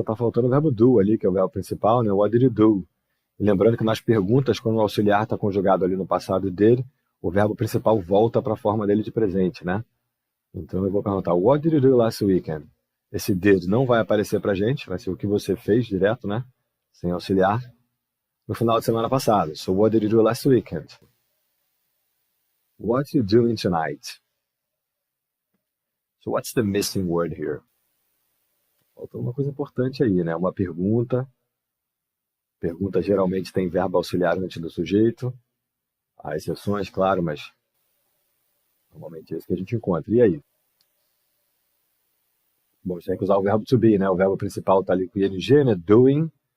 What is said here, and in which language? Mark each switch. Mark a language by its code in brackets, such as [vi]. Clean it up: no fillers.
[pt] Está faltando o verbo do ali, que é o verbo principal, né? [en] What did you do? [pt] E lembrando que nas perguntas, quando o auxiliar está conjugado ali no passado dele, o verbo principal volta para a forma dele de presente, né? Então eu vou perguntar, [en] what did you do last weekend? [pt] Esse did não vai aparecer para a gente, vai ser o que você fez direto, né? Sem auxiliar. No final de semana passado. [en] So what did you do last weekend? What you doing tonight? So what's the missing word here? [pt] Faltou uma coisa importante aí, né? Uma pergunta. Pergunta geralmente tem verbo auxiliar antes do sujeito. Há exceções, claro, mas normalmente é isso que a gente encontra. E aí? Bom, a gente tem que usar o verbo to be, né? O verbo principal está ali com ing, né? Doing.